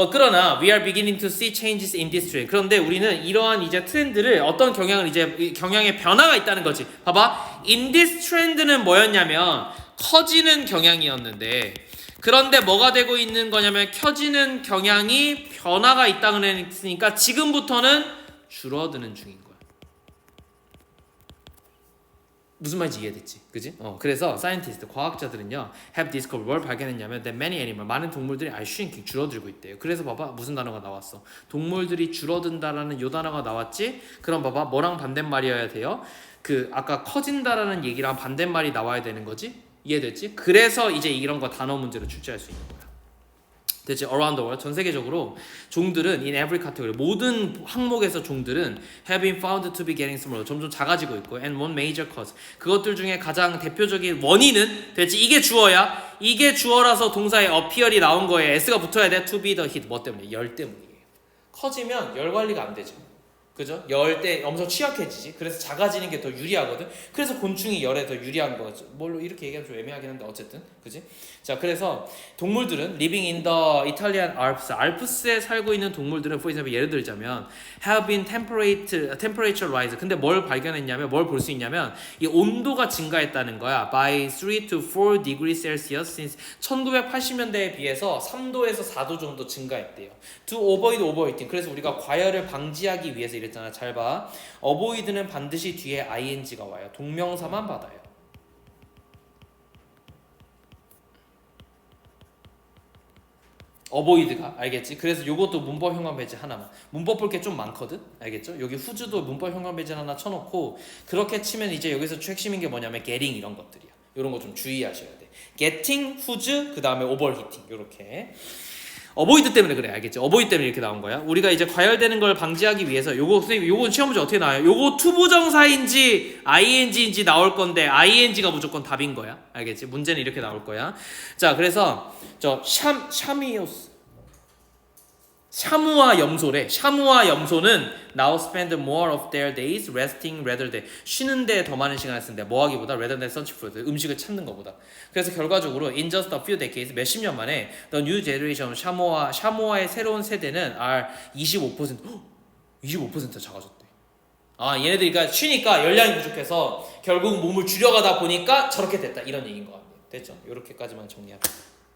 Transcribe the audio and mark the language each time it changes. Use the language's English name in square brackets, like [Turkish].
[English] 그러나 we are beginning to see changes in this trend. [Korean] 그런데 우리는 이러한 이제 트렌드를 어떤 경향의 변화가 있다는 거지. 봐봐. In this trend 는 뭐였냐면 커지는 경향이었는데 그런데 뭐가 되고 있는 거냐면 켜지는 경향이 변화가 있다고 했으니까 지금부터는 줄어드는 중인 거야. 무슨 말인지 이해됐지? 그지? 그래서 scientist, 과학자들은요 have discovered 뭘 발견했냐면 that many animal, 많은 동물들이 are shrinking, 줄어들고 있대요. 그래서 봐봐 무슨 단어가 나왔어? 동물들이 줄어든다라는 요 단어가 나왔지? 그럼 봐봐 뭐랑 반대말이어야 돼요? 그 아까 커진다라는 얘기랑 반대말이 나와야 되는 거지? 이해됐지? 그래서 이제 이런 거 단어 문제로 출제할 수 있는 거야. 됐지? [English] Around the world, 전 세계적으로 종들은 in every category, 모든 항목에서 종들은 have been found to be getting smaller, 점점 작아지고 있고 and one major cause, 그것들 중에 가장 대표적인 원인은 됐지? [Korean] 이게 주어야. 이게 주어라서 동사에 appear이 나온 거에 s가 붙어야 돼. [English] to be the heat, 뭐 때문에? [Korean] 열 때문이에요. 커지면 열 관리가 안 되죠. 그죠? 열 때 엄청 취약해지지. 그래서 작아지는 게 더 유리하거든. 그래서 곤충이 열에 더 유리한 거죠. 뭘로 이렇게 얘기하면 좀 애매하긴 한데 어쨌든 그지? [English] 자, 그래서 동물들은 living in the Italian Alps, 알프스에 살고 있는 동물들은 for example 예를 들자면 have been temperature rise. [Korean] 근데 뭘 발견했냐면 뭘 볼 수 있냐면 이 온도가 증가했다는 거야. [English] by 3 to 4 degrees Celsius since 1980년대에 비해서 3도에서 4도 정도 증가했대요. to avoid overheating. [Korean] 그래서 우리가 과열을 방지하기 위해서 이랬잖아. 잘 봐. avoid는 반드시 뒤에 ing가 와요. 동명사만 받아요. avoid가 알겠지? 그래서 요것도 문법 현관 배제 하나만. 문법 볼 게 좀 많거든. 알겠죠? 여기 후주도 문법 현관 배제 하나 쳐놓고 그렇게 치면 이제 여기서 핵심인 게 뭐냐면 getting 이런 것들이야. 이런 거 좀 주의하셔야 돼. getting, 후주, 그 다음에 overheating 이렇게. 어보이드 때문에 그래. 알겠지? 어보이드 때문에 이렇게 나온 거야. 우리가 이제 과열되는 걸 방지하기 위해서 요거 시험 문제 어떻게 나와요? 요거 투부정사인지 ing인지 나올 건데 ing가 무조건 답인 거야. 알겠지? 문제는 이렇게 나올 거야. 자, 그래서 저 샤미오스 샤무와 염소래. [English] 샤무와 염소는 now spend more of their days resting rather than 쉬는데 더 많은 시간을 쓴대. 뭐 하기보다 rather than search for food. [Korean] 음식을 찾는 것보다. 그래서 결과적으로 in just a few decades 몇십 년 만에 the new generation 샤무아의 새로운 세대는 are 25% 작아졌대. 아 얘네들이 그러니까 쉬니까 열량이 부족해서 결국 몸을 줄여가다 보니까 저렇게 됐다 이런 얘기인 것 같네요. 됐죠? 이렇게까지만 정리합니다.